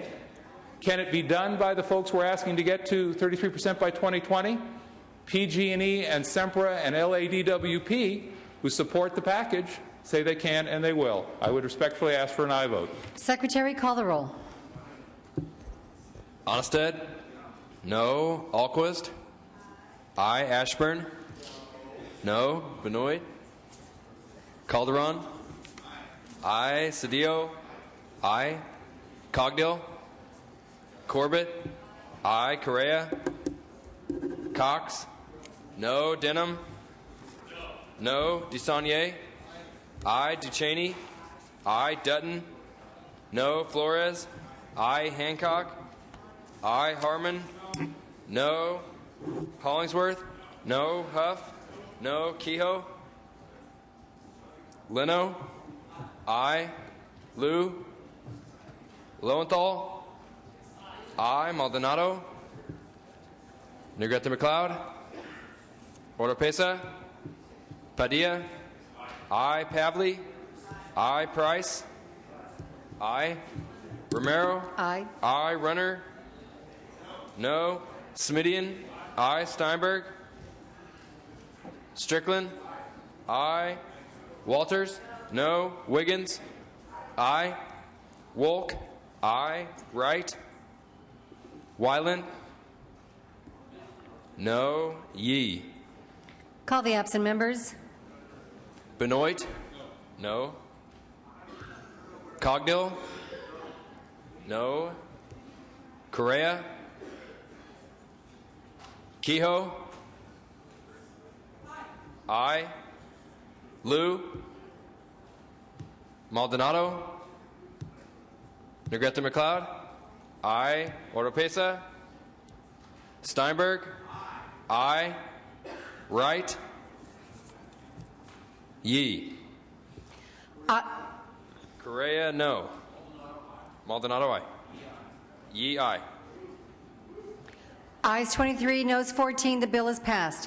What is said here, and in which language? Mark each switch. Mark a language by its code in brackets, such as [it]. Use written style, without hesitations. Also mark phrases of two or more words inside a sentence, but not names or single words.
[en] Can it be done by the folks we're asking to get to 33% by 2020? PG&E and Sempra and LADWP, who support the package, say they can and they will. I would respectfully ask for an aye vote. Secretary, call the roll. Onnested? No. Alquist? Aye. Ashburn? No. Benoit? Calderon? Aye. Cedillo? Aye. Cogdill? Corbett? Aye. Correa? Cox? No. Denham? No. DeSaulnier? Aye. Ducheney? Aye. Dutton? No. Flores? Aye. Hancock? Aye. Harmon? No. Hollingsworth? No. Huff? No. Kehoe? Leno? Aye. Liu? Lowenthal? Aye. Maldonado? Negrete McLeod? Oropesa? Padilla? Aye. Pavley? Aye. Price? Aye. Romero? Aye. Aye. Runner? No. Smidian? Aye. Steinberg? Strickland? Aye. Walters? No. Wiggins? Aye. Wolk? Aye. Wright? Wyland? No. Yee? Call the absent members. Benoit? No. Cogdill? No. Correa? Kehoe? Aye. Liu? Maldonado? Negrete McLeod? Aye. Oropesa? Steinberg? Aye. Wright? Yee? Correa, no. Maldonado, aye. Yee, aye. Ayes 23, noes 14. The bill is passed.